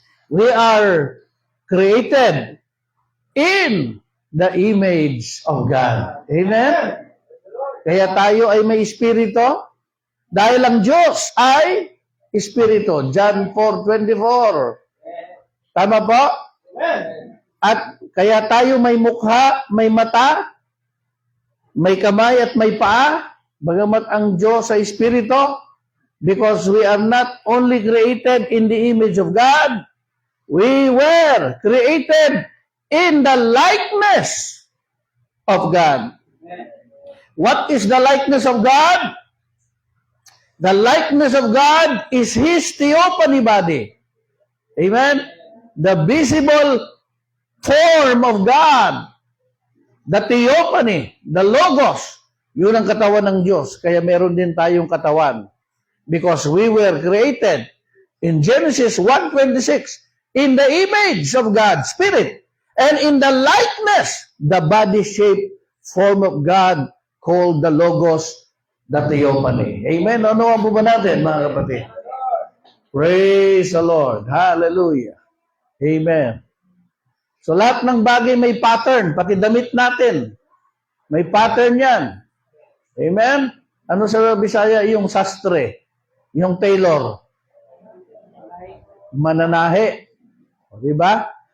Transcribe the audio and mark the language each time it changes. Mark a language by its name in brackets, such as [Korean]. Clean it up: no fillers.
[English] We are created in the image of God. [Filipino] Amen? Kaya tayo ay may espiritu. Dahil ang Diyos ay espiritu. John 4:24. Tama po? [English] At kaya tayo may mukha, may mata, may kamay at may paa, bagamat ang Diyos ay espiritu, because we are not only created in the image of God, we were created in the likeness of God. What is the likeness of God? The likeness of God is His theophany body. Amen? The visible form of God. [Filipino] The theophany, the logos, yun ang katawan ng Diyos. Kaya meron din tayong katawan. [English] Because we were created in Genesis 1:26 in the image of God, Spirit, and in the likeness, the body-shaped form of God called the logos, the theophany. Amen? [Filipino] Ano ang ba natin, mga kapatid? [English] Praise the Lord. Hallelujah. Amen. [Filipino] So lahat ng bagay may pattern, pati damit natin. May pattern yan. Amen? Ano sa Bisaya? Yung sastre. Yung tailor. Mananahe. O, diba?